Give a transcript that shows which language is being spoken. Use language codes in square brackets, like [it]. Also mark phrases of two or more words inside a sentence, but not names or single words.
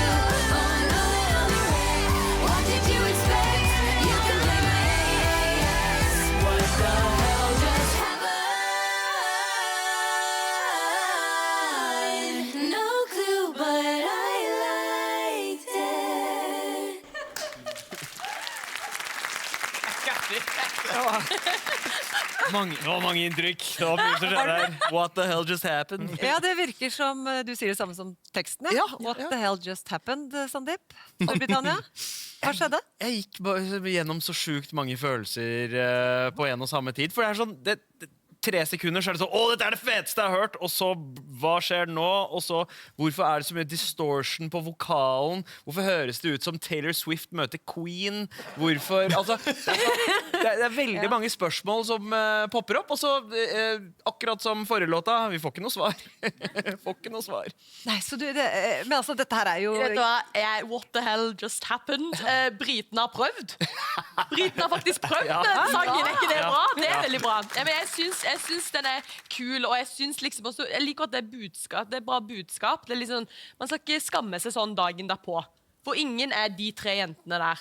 [en] Oh, I know that I'm a wreck. What did you expect? You can blame my AAS. What the hell just happened? No clue, but I liked it. [no] Det var mange inntrykk. Det var mye som skjedde her. [en] What the hell just happened? [no] Ja, det virker som du sier det samme som teksten. Ja. [en] What the hell just happened, Sandeep? [no] Storbritannia? Hva skjedde? Jeg gikk bare gjennom så sjukt mange følelser på en og samme tid. For det er sånn 3 sekunder så er det sånn, dette er det feteste jeg har hørt, og så, hva skjer nå? Og så, hvorfor er det så mye distortion på vokalen? Hvorfor høres det ut som Taylor Swift møter Queen? Hvorfor? Altså, det er veldig mange spørsmål som popper opp, og så, akkurat som forrige låta, vi får ikke noe svar. Får ikke noe svar. Nei, så men altså, dette her er jo... Vet du hva? [en] What the hell just happened? [no] Briten har prøvd. Briten har faktisk prøvd den sangen, er ikke det bra? Det er veldig bra. Men jeg synes den er kul, og jeg synes liksom også, jeg liker at det er budskap, det er bra budskap. Det er liksom, man skal ikke skamme seg sånn dagen derpå. For ingen er de 3 jentene der.